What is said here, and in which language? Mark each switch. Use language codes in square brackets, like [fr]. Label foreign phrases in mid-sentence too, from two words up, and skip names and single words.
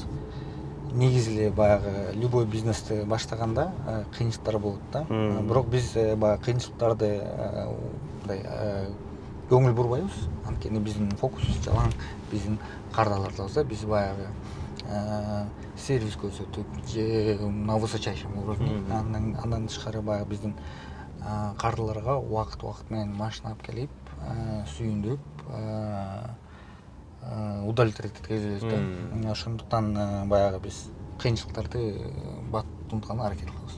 [ky] Негизи эле баягы любой бизнести баштаганда кыйынчылыктар болот да. Бирок биз баягы кыйынчылыктарды мындай көңүл бурбайбыз. Анткени биздин фокусубуз жалаң биздин кардарларда. Биз баягы сервис көрсөтүп же [ru] на высочайшем уровне. [ky] Андан тышкары баягы биздин кардарларга убакыт менен машина алып келип, сүйүндүрүп, удовлетворить эткизебиз да. Ошондуктан баягы биз кыйынчылыктарды бат унутканга аракет кылабыз.